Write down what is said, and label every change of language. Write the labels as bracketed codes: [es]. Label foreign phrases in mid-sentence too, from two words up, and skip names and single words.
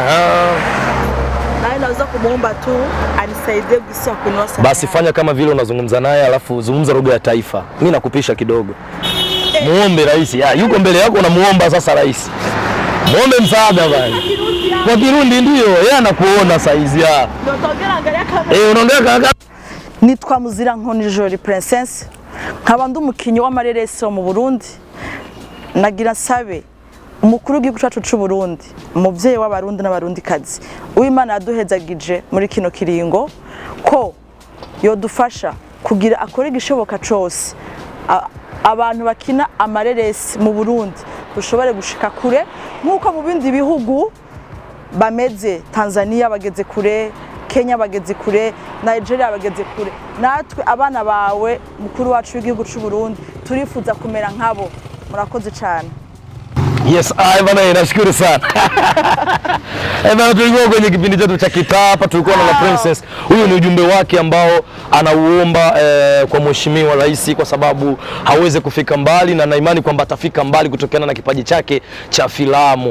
[sw] Na naweza kumuomba tu anisaidie gisi ya kuinua sana. Basi fanya kama vile unazungumza naye alafu zungumza lugha ya taifa. Mimi nakupisha kidogo. Muombe Rais. Yuko mbele yako unamuomba sasa Rais. Muombe msaada bwana. Kwa Kirundi ndio, yeye anakuona saizi ya. Ndio utaongea angalia kamera. Unaongea kaka. [rn] Nitwa Muzira Nkoni Jolie Princess. Nkaba ndumukinyi w'amareresi mu Burundi. Nagira sabe umukuru w'igihugu cyacu cy'u Burundi, umuvyeyi w'abarundi n'abarundikazi. Uwimana yaduhezagije muri kino kiringo ko yodufasha kugira akore igishoboka cyose. Abantu bakina amareresi mu Burundi dushobore gushika kure nkuko mu bindi bihugu bameze. Tanzania bageze kure, Kenya bageze kure, Nigeria bageze kure. Natwe abana bawe mukuru wacu w'igihugu cy'u Burundi turifuza kumera nkabo. Murakoze cyane. [sw] Yes, bana nashukuru sana. Bana tulikuwa kwenye kipindi chetu cha Kitaa hapa, tulikuwa na Princess. Huyu ni ujumbe wake ambao anauomba kwa Mheshimiwa Rais kwa sababu hawezi kufika mbali na imani kwamba atafika mbali kutokana na kipaji chake cha filamu.